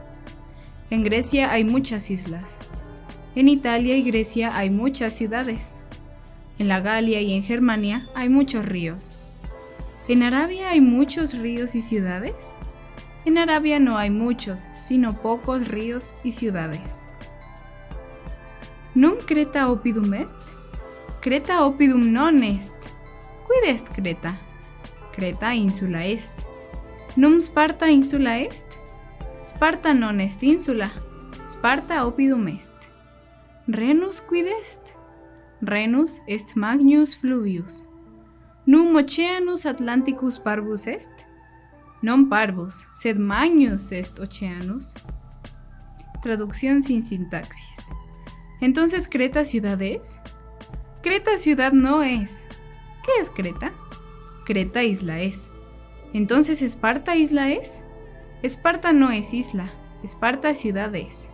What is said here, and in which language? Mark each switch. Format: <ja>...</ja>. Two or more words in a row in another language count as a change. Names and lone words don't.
<es>En Grecia hay muchas islas. En Italia y Grecia hay muchas ciudades. En la Galia y en Germania hay muchos ríos. ¿En Arabia hay muchos ríos y ciudades? En Arabia no hay muchos, sino pocos ríos y ciudades.</es> <la>Num Creta oppidum est? Creta oppidum non est. Quid est Creta? Creta insula est. Num Sparta insula est? Sparta non est insula. Sparta oppidum est. Renus quid est? Renus est magnus fluvius. Num Oceanus Atlanticus parvus est? Non parvus, sed magnus est Oceanus.</la> <es>Traducción sin sintaxis. ¿Entonces Creta ciudad es? Creta ciudad no es. ¿Qué es Creta? Creta isla es. ¿Entonces Esparta isla es? Esparta no es isla, Esparta ciudad es.</es>